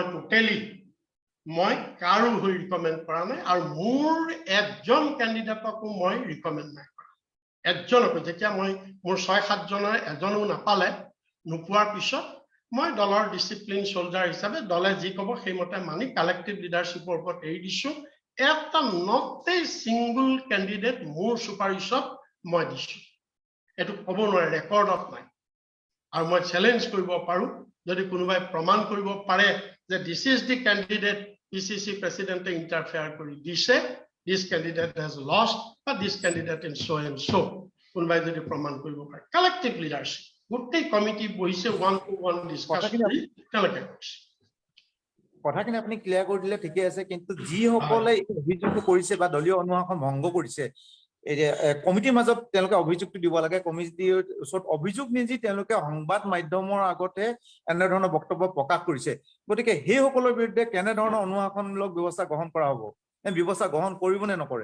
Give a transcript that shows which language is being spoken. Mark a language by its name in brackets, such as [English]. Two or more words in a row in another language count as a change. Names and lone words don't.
[Assamese] টোটেলি মই কাৰো হৈ ৰিকমেণ্ড কৰা নাই আৰু মোৰ একজন কেণ্ডিডেটকো মই ৰিকমেণ্ড নাই কৰা একজনকো যেতিয়া মই মোৰ 6-7 জনৰ এজনো নাপালে নোপোৱাৰ পিছত মই দলৰ [English] discipline soldier [Assamese] হিসাবে দলে যি কব সেইমতে মানি [English] collective leadership [Assamese] ওপৰত এৰি দিছো এটা নট [English] a single candidate [Assamese] মোৰ সুপাৰিশত মই দিছো এটো কব নোৱাৰে ৰেকৰ্ডত নাই আৰু মই চ্যালেঞ্জ কৰিব পাৰো যদি কোনোবাই প্ৰমাণ কৰিব পাৰে যে [English] this is the candidate [Assamese] PCC [English] president interfere [Assamese] কৰি দিছে [English] this candidate has lost but this candidate in so and so [Assamese] কোনোবাই যদি প্ৰমাণ কৰিব পাৰে [English] collective leadership [Assamese] গোটেই কমিটি বহিছে 1-to-1 ডিসকাস কৰি তেওঁলোকে কথাখিনি আপুনি ক্লিয়াৰ কৰি দিলে ঠিকে আছে কিন্তু যি সকলে অভিযোগ কৰিছে বা দলীয় অনুশাসন ভংগ কৰিছে এই যে কমিটিৰ মাজত তেওঁলোকে অভিযোগটো দিব লাগে কমিটিৰ ওচৰত অভিযোগ নিজি তেওঁলোকে সংবাদ মাধ্যমৰ আগতে এনে ধৰণৰ বক্তব্য প্ৰকাশ কৰিছে গতিকে সেই সকলৰ বিৰুদ্ধে কেনে ধৰণৰ অনুশাসনমূলক ব্যৱস্থা গ্ৰহণ কৰা হ'ব এই ব্যৱস্থা গ্ৰহণ কৰিব নে নকৰে